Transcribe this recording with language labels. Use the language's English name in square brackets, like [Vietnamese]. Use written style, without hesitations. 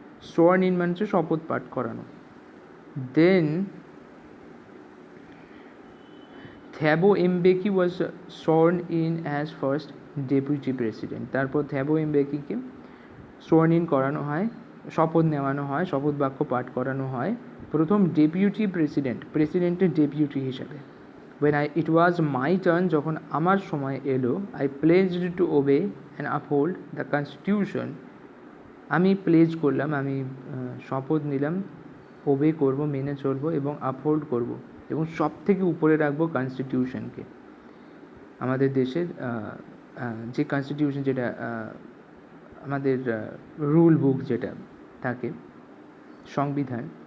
[English] sworn in [Bangla] মানে শপথ পাঠ করানো। [English] Then Thabo Mbeki was sworn in as first deputy president. [Bangla] তারপর থ্যাবো এমবেকিকে sworn in করানো হয়, শপথ নেওয়ানো হয়, শপথ বাক্য পাঠ করানো হয় প্রথম ডেপুটি প্রেসিডেন্টের ডেপুটি হিসাবে। [English] when it was my turn, [Bangla] যখন আমার সময় এলো, [English] I pledged to obey and uphold the constitution. [Bangla] আমি প্লেজ করলাম, আমি শপথ নিলাম, ওবে করব, মেনে চলবো এবং আপহোল্ড করব, এবং সব থেকে উপরে রাখবো কনস্টিটিউশনকে, আমাদের দেশের যে কনস্টিটিউশন, যেটা আমাদের রুল বুক যেটা থাকে, সংবিধান।